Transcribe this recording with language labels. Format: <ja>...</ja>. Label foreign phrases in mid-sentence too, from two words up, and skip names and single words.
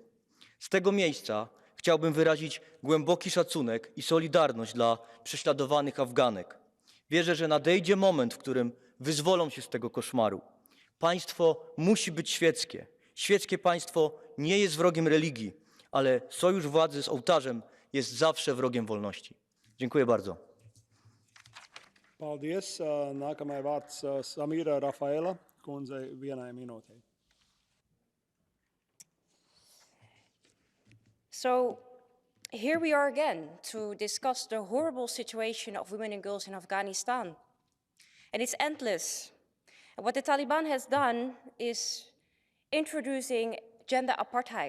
<pl>Z tego miejsca chciałbym wyrazić głęboki szacunek i solidarność dla prześladowanych Afganek. Wierzę, że nadejdzie moment, w którym wyzwolą się z tego koszmaru. Państwo musi być świeckie. Świeckie państwo nie jest wrogiem religii, ale sojusz władzy z ołtarzem jest zawsze wrogiem wolności. Dziękuję bardzo.</pl> <lv>Paldies. Nākamais vārds Samīra Rafaela kundzei 1 minūtei.</lv> <en>So here we are again to discuss the horrible situation of women and girls in Afghanistan. And it's endless. And what the Taliban has done is introducing gender apartheid.</en>